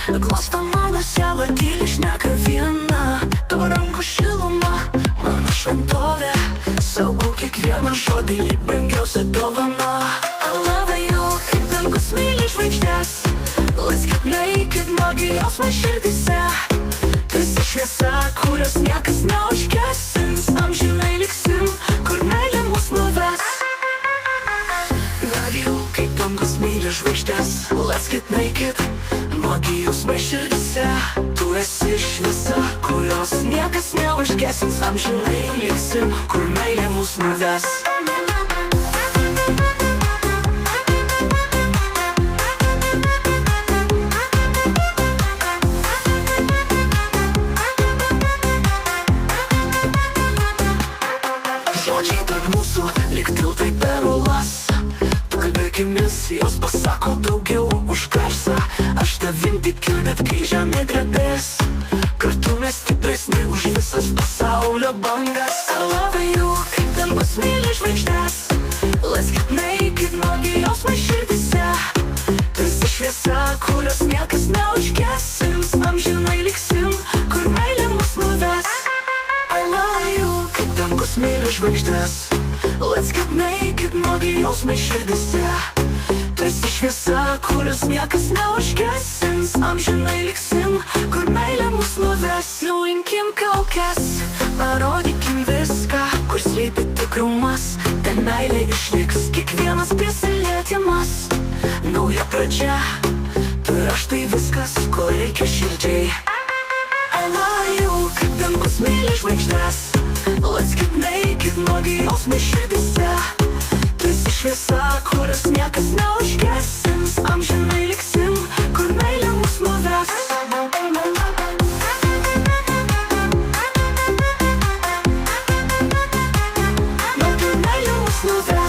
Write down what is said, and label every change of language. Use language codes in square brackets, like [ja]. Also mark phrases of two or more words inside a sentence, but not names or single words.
[lt] Mąsto mano siela tyliai šneka viena. Tavo rankų šiluma, mano šventovė. Saugau kiekvieną žodį, lyg brangiausia dovana. [en] I love you, [lt] kaip dangus myli žvaigždės. [en] Let's get naked, [lt] nuogi jausmai širdyse. Tu esi šviesa, kurios niekas neužgesins. Amžinai liksim, kur meilė mus nuves. [en] Love you, [lt] kaip dangus myli žvaigždės. [en] Let's get naked, [lt] nuogi jausmai širdyse. Tu esi šviesa, kurios niekas neužgesins. Amžinai liksim, kur meilė mus nuves. Žodžiai tarp mūsų, lyg tiltai per uolas. Kalbėkimės, jos pasako daugiau už garsą. Aš tavim tikiu, net kai žemė drebės. Kartu mes stipresni už visas pasaulio bangas. [en] I love you, [lt] kaip dangus myli žvaigždės. [en] Let's get naked, [lt] nuogi jausmai širdyse. Tu esi šviesa, kurios niekas neužgesins. Amžinai liksim, kur meilė mus nuves. [en] I love you, [lt] kaip dangus myli žvaigždės. [en] Let's get naked, [lt] nuogi jausmai širdyse. Tu esi šviesa, kurios niekas neužgesins. Amžinai liksim, kur meilė mus nuves. Nuimkim kaukes, parodykim viską, kur slypi tikrumas. Ten meilė išliks, kiekvienas prisilietimas. Nauja pradžia, tu ir aš, tai viskas, ko reikia širdžiai. [en] I love you, [lt] kaip dangus myli žvaigždės. [en] Let's get naked, [lt] nuogi jausmai širdyse. Tu esi šviesa, kurios niekas neužgesins. Amžinai liksim, kur meilė mus nuves. Nuogi meilė mus nuves.